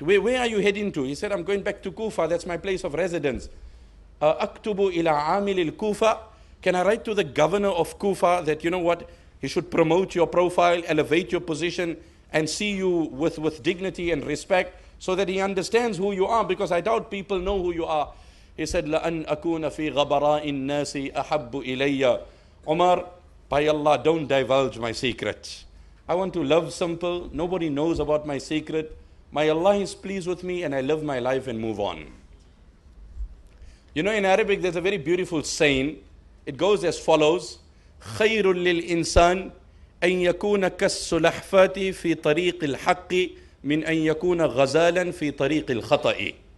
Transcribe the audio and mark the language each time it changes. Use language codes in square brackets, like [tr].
[en] Where are you heading to? He said, I'm going back to Kufa. That's my place of residence. [ar] Aktubu ila amil al-Kufa. [en] Can I write to the governor of Kufa that, you know what, he should promote your profile, elevate your position, and see you with dignity and respect, so that he understands who you are, because I doubt people know who you are. He said, [ar] لَأَنْ أَكُونَ فِي غَبَرَاءِ النَّاسِ أَحَبُّ إِلَيَّ. [en] Umar, by Allah, don't divulge my secret. I want to love simple. Nobody knows about my secret. My Allah is pleased with me, and I live my life and move on. You know, in Arabic, there's a very beautiful saying. It goes as follows. [ar] خَيْرٌ لِلْإِنسَانِ أَنْ يَكُونَ كَالسُّلَحْفَةِ فِي طَرِيقِ الْحَقِّ مِنْ أَنْ يَكُونَ غَزَالًا فِي طَرِيقِ الْخَطَئِ.